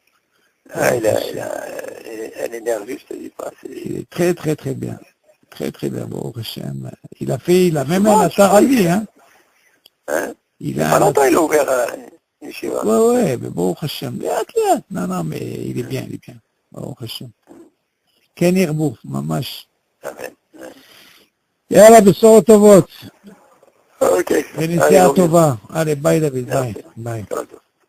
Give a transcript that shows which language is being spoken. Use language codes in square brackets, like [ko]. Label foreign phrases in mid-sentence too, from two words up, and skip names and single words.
[fr] elle est nerveuse, je te dis pas. Il est très, très, très bien. Très, très bien, [he] ברוך השם. [fr] Il a même un atar à lui, hein. Hein? Il Pas a un longtemps, il a ouvert une yeshiva. ouais, mais [he] ברוך השם. [fr] Non, non, mais il est bien, [he] ברוך השם. כן ירבו, ממש. Amen. יאללה, בשורות טובות. Ok. ונסיעה טובה. allez, ביי דוד, ביי. ביי. Pronto.